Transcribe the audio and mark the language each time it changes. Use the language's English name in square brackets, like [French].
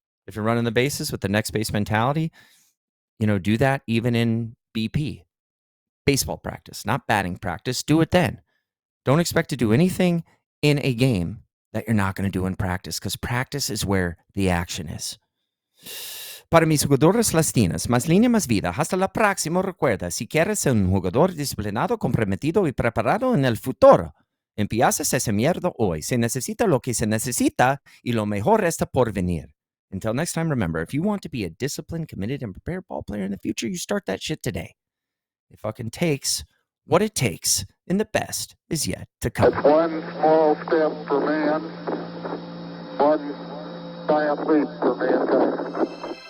[English] If you're running the bases with the next base mentality, do that even in BP, baseball practice, not batting practice. Do it then. Don't expect to do anything in a game that you're not going to do in practice, because practice is where the action is. [Spanish] Para mis jugadores latinos, más línea, más vida. Hasta la próxima. Recuerda, si quieres ser un jugador disciplinado, comprometido y preparado en el futuro, empiezas esa mierda hoy. Se necesita lo que se necesita y lo mejor está por venir. [English] Until next time, remember, if you want to be a disciplined, committed, and prepared ball player in the future, you start that shit today. It fucking takes what it takes, and the best is yet to come. It's one small step for man, one giant leap for mankind.